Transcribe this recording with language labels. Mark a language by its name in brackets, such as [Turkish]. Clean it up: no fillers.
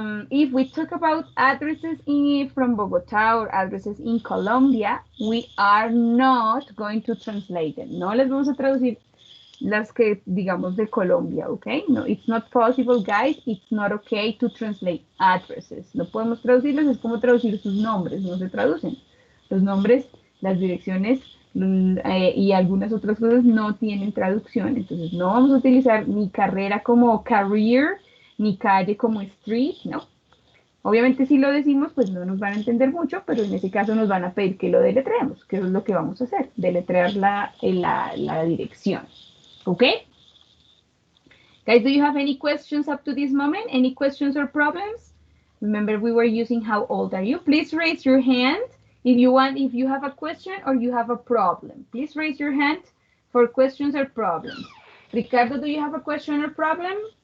[English] If we talk about addresses from Bogotá or addresses in Colombia, we are not going to translate them. [Spanish] No les vamos a traducir las que digamos de Colombia, okay? [English] No, it's not possible, guys. It's not okay to translate addresses. [Spanish] No podemos traducirlos, es como traducir sus nombres, no se traducen. Los nombres, las direcciones y algunas otras cosas no tienen traducción. Entonces no vamos a utilizar ni carrera como career, ni calle como street, no. Obviamente si lo decimos, pues no nos van a entender mucho, pero en ese caso nos van a pedir que lo deletreemos, que eso es lo que vamos a hacer, deletrear la dirección. [English] Okay? Guys, do you have any questions up to this moment? Any questions or problems? Remember, we were using how old are you? Please raise your hand if you have a question or you have a problem. Please raise your hand for questions or problems. Ricardo, do you have a question or problem?